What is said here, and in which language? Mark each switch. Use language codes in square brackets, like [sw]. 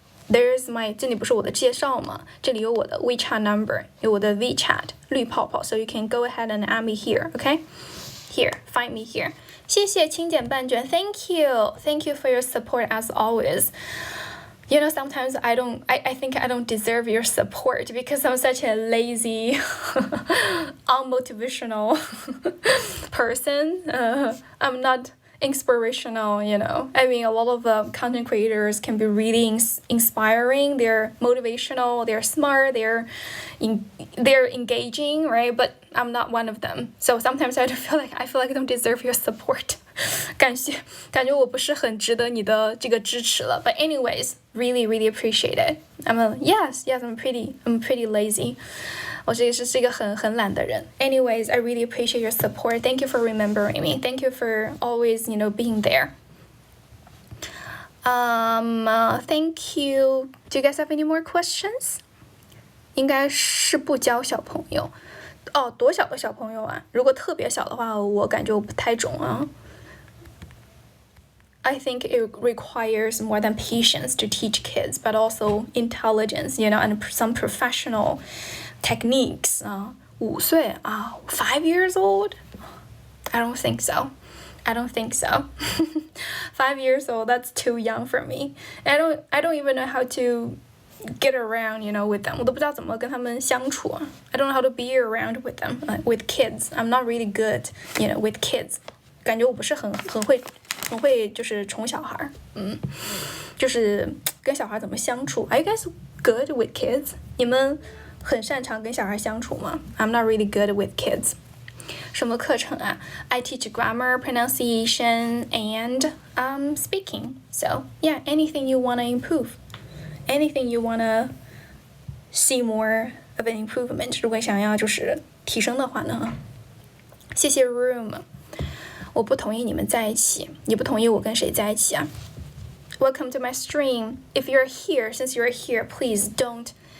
[en] There's my [zh] 这里不是我的介绍吗？这里有我的 [en] WeChat number, [zh] 有我的 [en] WeChat [zh] 绿泡泡 [en] So you can go ahead and add me here, okay? Here, find me here. [zh] 谢谢清简半卷 [en] Thank you for your support as always. Sometimes I think I don't deserve your support because I'm such a lazy, unmotivational person. I'm not inspirational, I mean, a lot of content creators can be really inspiring. They're motivational, they're smart, they're engaging, right? But I'm not one of them. So sometimes I feel like I don't deserve your support. [zh] 感觉我不是很值得你的这个支持了。 [en] But anyways, really appreciate it. Yes, I'm pretty lazy. [zh] 我是一个很懒的人。 [en] Anyways, I really appreciate your support. Thank you for remembering me. Thank you for always, being there. Thank you. Do you guys have any more questions? [zh] 应该是不教小朋友。多小的小朋友啊？如果特别小的话，我感觉我不太懂啊。 [en] I think it requires more than patience to teach kids, but also intelligence, and some professional techniques. [zh] 5岁 [en] 5 years old? I don't think so. 5 years old, that's too young for me. I don't even know how to get around, with them. [zh] 我都不知道怎么跟他们相处。 [en] I don't know how to be around with them, with kids. I'm not really good, with kids. [zh] 感觉我不是很会就是宠小孩就是跟小孩怎么相处 [en] Are you guys good with kids? [zh] 你们很擅长跟小孩相处吗 [en] I'm not really good with kids [zh] 什么课程啊 [en] I teach grammar, pronunciation, and speaking So, yeah, anything you want to improve Anything you want to see more of an improvement [zh] 如果想要就是提升的话呢谢谢 [en] Room [zh] 我不同意你们在一起，你不同意我跟谁在一起啊 [en] Welcome to my stream. If you're here, since you're here, please don't